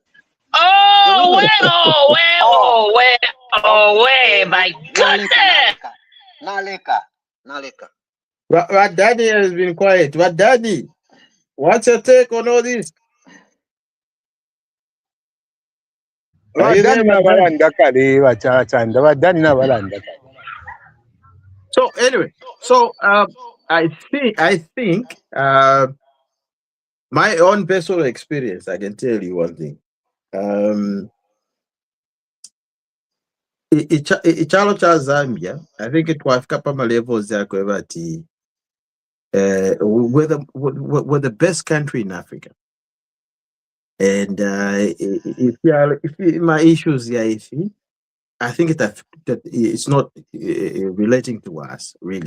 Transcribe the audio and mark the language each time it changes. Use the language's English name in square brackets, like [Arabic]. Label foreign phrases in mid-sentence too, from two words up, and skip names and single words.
[English] Oh, my goodness. [Bemba] Naleka. [English] But Daddy has been quiet. But Daddy, what's your take on all this? Are you there, [Bemba] Vadani n'abalanda kale. [English] So anyway, I think my own personal experience, I can tell you one thing. [Bemba] Ichalo cha Zambia, [English] I think it was [Bemba] pama levels ya kwevati [English] we're the best country in Africa. And if my issues here, I think that it's not relating to us really.